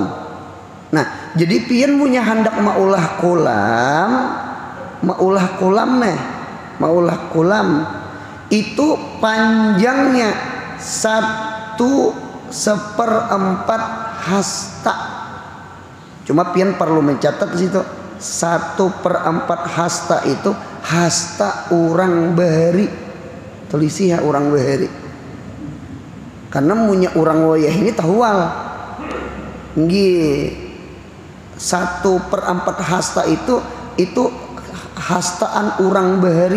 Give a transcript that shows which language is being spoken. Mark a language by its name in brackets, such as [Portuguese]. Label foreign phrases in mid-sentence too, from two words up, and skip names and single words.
[Banjar] Nah jadi pian punya hendak maulah kolam itu panjangnya 1/4 hasta. Cuma pian perlu mencatat di situ 1/4 hasta itu hasta orang bahari. Telisi ya orang bahari. Karena punya orang wayah ini tahual. Nggih. 1/4 hasta itu hastaan orang bahari.